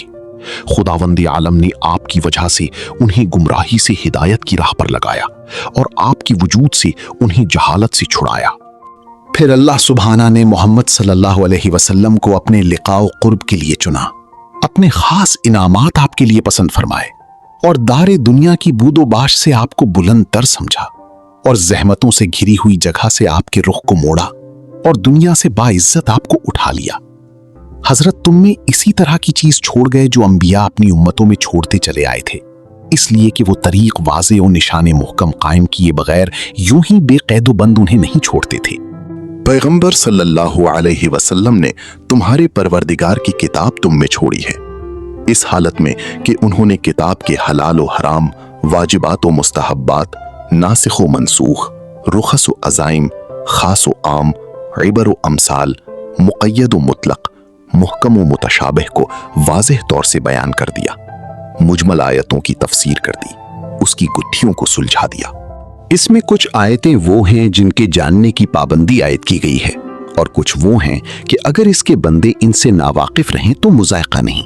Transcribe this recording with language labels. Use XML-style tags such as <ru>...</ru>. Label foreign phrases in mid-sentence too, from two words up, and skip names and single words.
<ur>خداوند عالم نے آپ کی وجہ سے انہیں گمراہی سے ہدایت کی راہ پر لگایا اور آپ کی وجود سے انہیں جہالت سے چھڑایا۔ پھر اللہ سبحانہ نے محمد</ur> <ar>صلی اللہ علیہ وسلم</ar> <ur>کو اپنے لقاء و قرب کے لیے چنا، اپنے خاص انعامات آپ کے لیے پسند فرمائے اور دار دنیا کی بود و باش سے آپ کو بلند تر سمجھا اور زحمتوں سے گھری ہوئی جگہ سے آپ کے رخ کو موڑا اور دنیا سے باعزت آپ کو اٹھا لیا۔ حضرت تم میں اسی طرح کی چیز چھوڑ گئے جو انبیاء اپنی امتوں میں چھوڑتے چلے آئے تھے، اس لیے کہ وہ طریق واضح و نشان محکم قائم کیے بغیر یوں ہی بے قید و بند انہیں نہیں چھوڑتے تھے۔ پیغمبر</ur> <ar>صلی اللہ علیہ وسلم</ar> <ur>نے تمہارے پروردگار کی کتاب تم میں چھوڑی ہے، اس حالت میں کہ انہوں نے کتاب کے حلال و حرام، واجبات و مستحبات، ناسخ و منسوخ، رخص و عزائم، خاص و عام، عبر و امثال، مقید و مطلق، محکم و متشابہ کو واضح طور سے بیان کر دیا، مجمل آیتوں کی تفسیر کر دی، اس کی گتھیوں کو سلجھا دیا۔ اس میں کچھ آیتیں وہ ہیں جن کے جاننے کی پابندی عائد کی گئی ہے، اور کچھ وہ ہیں کہ اگر اس کے بندے ان سے ناواقف رہیں تو مذائقہ نہیں۔</ur>